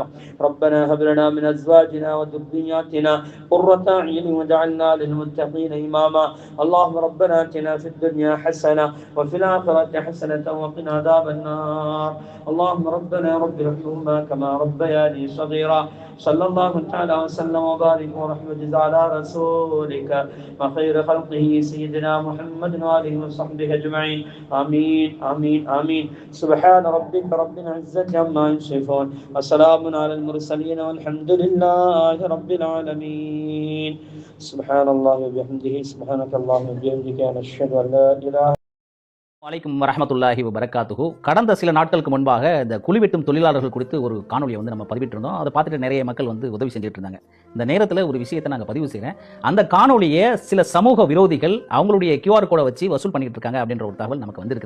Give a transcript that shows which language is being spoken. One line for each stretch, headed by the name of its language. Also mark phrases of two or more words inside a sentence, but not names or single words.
Arabic: ربنا هب لنا من أزواجنا وذرياتنا قرة أعين واجعلنا للمتقين إماما. اللهم ربنا آتنا في الدنيا حسنة وفي الآخرة حسنة وقنا عذاب النار. اللهم ربنا رب ارحمهما كما ربياني صغيرا. صلى الله تعالى وسلم وبارك ورحمة على رسولك وخير خلقه سيدنا محمد وآله وصحبه أجمعين. آمين آمين آمين. سبحان ربك رب العزة عما يصفون وسلام على المرسلين والحمد لله رب العالمين. سبحان الله وبحمده سبحانك اللهم وبحمدك نشهد أن لا إله. وعليكم ورحمة الله وبركاته.
Tamil: கடந்த சில நாட்களுக்கு முன்பாக இந்த குழிவெட்டும் தொழிலாளர்கள் குறித்து ஒரு காணொலியை நம்ம பதிவிட்டிருந்தோம். அதை பார்த்துட்டு நிறைய மக்கள் உதவி செஞ்சுட்டு இருந்தாங்க. இந்த நேரத்தில் ஒரு விஷயத்தை நாங்கள் பதிவு செய்கிறேன். அந்த காணொலியை சில சமூக விரோதிகள் அவங்களுடைய QR கோடை வச்சு வசூல் பண்ணிட்டு இருக்காங்க அப்படின்ற ஒரு தகவல் நமக்கு வந்திருக்குது.